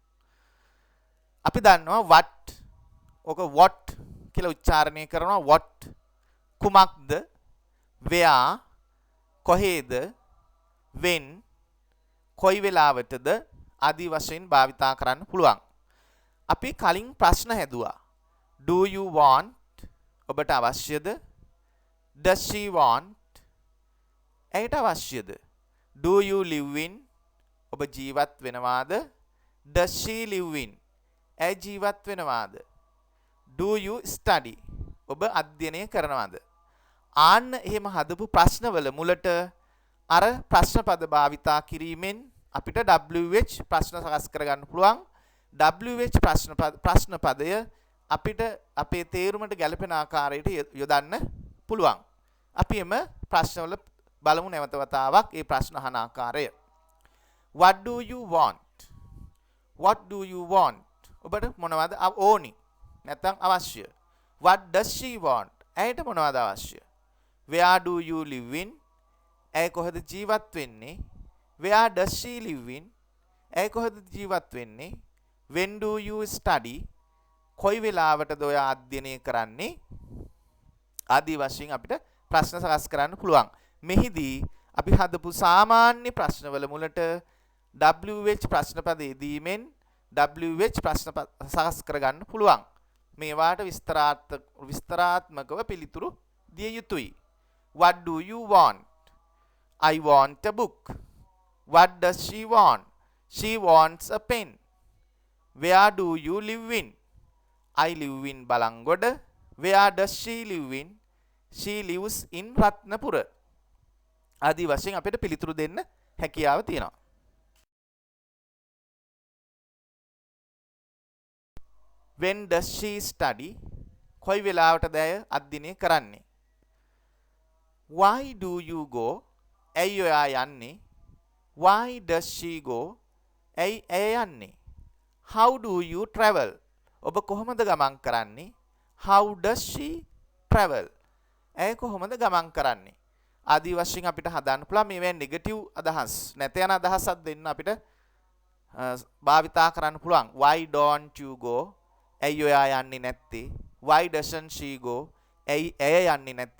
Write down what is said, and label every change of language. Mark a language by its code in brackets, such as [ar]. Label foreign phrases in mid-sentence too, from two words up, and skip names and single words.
[si] අපි දන්නවා what ඔක what කියලා උච්චාරණය කරනවා what කුමක්ද where කොහේද when කොයි වෙලාවටද ආදී වශයෙන් භාවිතා කරන්න පුළුවන්. අපි කලින් ප්‍රශ්න හැදුවා. [en] Do you want [si] ඔබට අවශ්‍යද? [en] Does she want [si] ඇයට අවශ්‍යද? [en] Do you live in [si] ඔබ ජීවත් වෙනවාද? [en] Does she live in [si] ඇය ජීවත් වෙනවාද? [en] Do you study [si] ඔබ අධ්‍යයනය කරනවාද? ආන්න එහෙම හදපු ප්‍රශ්නවල මුලට අර ප්‍රශ්න පද භාවිතා කිරීමෙන් අපිට WH ප්‍රශ්න සකස් කරගන්න පුළුවන්. WH ප්‍රශ්න පදය අපිට අපේ තේරුමට ගැලපෙන ආකාරයට යොදන්න පුළුවන්. අපි එම ප්‍රශ්නවල බලමු නැවත වතාවක් ඒ ප්‍රශ්න අහන ආකාරය. [en] What do you want? What do you want? [si] ඔබට මොනවද ඕනි? නැත්නම් අවශ්‍ය. [en] What does she want? [si] ඇයට මොනවද අවශ්‍ය? [en] Where do you live in? [si] ඇය කොහෙද ජීවත් වෙන්නේ? [en] Where does she live in? [si] ඇය කොහෙද ජීවත් වෙන්නේ? [en] When do you study? [si] කොයි වෙලාවටද ඔය අධ්‍යයනය කරන්නේ? ආදී වශයෙන් අපිට ප්‍රශ්න සකස් කරන්න පුළුවන්. මෙහිදී අපි හදපු සාමාන්‍ය ප්‍රශ්නවල මුලට WH ප්‍රශ්න පද යෙදීමෙන් WH ප්‍රශ්න සකස් කරගන්න පුළුවන්. මේවාට විස්තරාත්මකව පිළිතුරු දිය යුතුයි. [en] What do you want? I want a book. What does she want? She wants a pen. Where do you live in? I live in Balangoda. Where does she live in? She lives in Ratnapura. [si] ආදී වශයෙන් අපිට පිළිතුරු දෙන්න හැකියාව තියෙනවා. [en] When does she study? [si] කොයි වෙලාවටද ඇය අධ්‍යයනය කරන්නේ? [en] Why do you go? [si] ඇයි ඔයා යන්නේ? [en] Why does she go? [si] ඇයි ඇය යන්නේ? [en] How do you travel? [si] ඔබ කොහොමද ගමන් කරන්නේ? [en] How does she travel? [si] ඇය කොහොමද ගමන් කරන්නේ? ආදී වශයෙන් අපිට හදාන්න පුළුවන්. මේවෙන් නෙගටිව් අදහස් නැත යන අදහසක් දෙන්න අපිට භාවිතා කරන්න පුළුවන්. [en] Why don't you go? [si] ඇයි ඔයා යන්නේ නැත්තේ? [en] Why doesn't she go? [si] ඇයි ඇය යන්නේ නැත්තේ?